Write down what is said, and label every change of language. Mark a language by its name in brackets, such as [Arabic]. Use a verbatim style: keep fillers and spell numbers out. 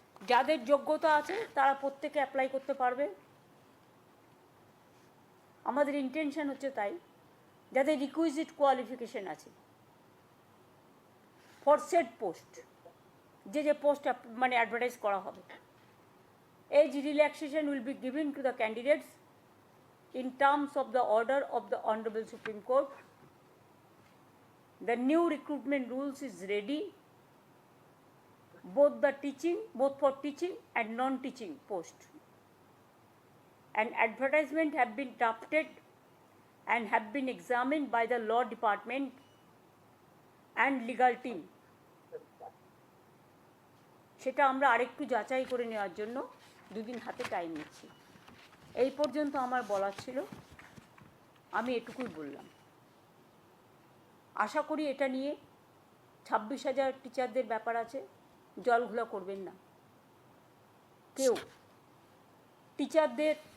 [Bangla] যাদের যোগ্যতা আছে তারা প্রত্যেকে অ্যাপ্লাই করতে পারবে। আমাদের ইন্টেনশন হচ্ছে তাই, যাদের রিকুইজিট কোয়ালিফিকেশন আছে [English] for set post, [Bangla] যে যে পোস্ট মানে অ্যাডভার্টাইজ করা হবে। [English] Age relaxation will be given to the candidates in terms of the order of the Honorable Supreme Court. The new recruitment rules is ready, both the teaching both for teaching and non-teaching post. An advertisement have been drafted and have been examined by the law department and legal team. [Bangla] সেটা আমরা আরেকটু যাচাই করে নেওয়ার জন্য দুদিন হাতে time নিচ্ছি। এই পর্যন্ত আমার বলার ছিল, আমি এটুকুই বললাম। আশা করি এটা নিয়ে ছাব্বিশ হাজার টিচারদের ব্যাপার আছে, জলঘোলা করবেন না কেউ টিচারদের।